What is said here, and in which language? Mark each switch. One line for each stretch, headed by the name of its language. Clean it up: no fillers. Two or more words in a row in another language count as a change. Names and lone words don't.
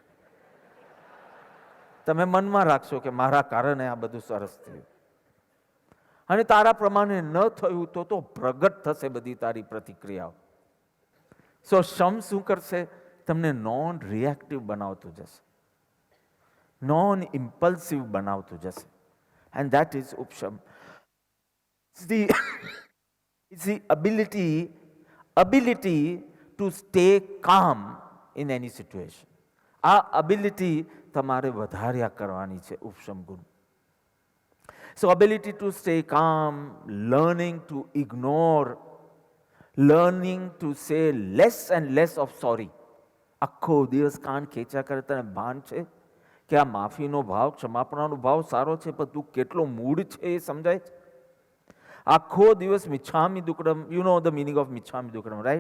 Gujarati: તમે મનમાં રાખશો કે મારા કારણે આ બધું સરસ થયું, અને તારા પ્રમાણે ન થયું તો પ્રગટ થશે બધી તારી પ્રતિક્રિયાઓ. સો શમ શું કરશે? તમને
English: non reactive
Gujarati: બનાવતું જશે,
English: non impulsive
Gujarati: બનાવતું જશે.
English: and that is ઉપશમ. It's the ability to stay calm in any situation.
Gujarati: આ અબિલિટી તમારે વધાર્યા કરવાની છે ઉપશમ ગુણ.
English: So ability to stay calm, learning to ignore learning to say less and less of sorry.
Gujarati: આખો દિવસ કાન ખેંચ્યા કરે, તને ભાન છે કે આ માફીનો ભાવ, ક્ષમાપણાનો ભાવ સારો છે, પણ તું કેટલો મૂળ છે એ સમજાય છે? આખો દિવસ
Prakrit languages: મિચ્છામી દુક્કડમ,
English: you know the meaning of
Prakrit languages: મિચ્છામી દુક્કડમ,
English: રાઈટ?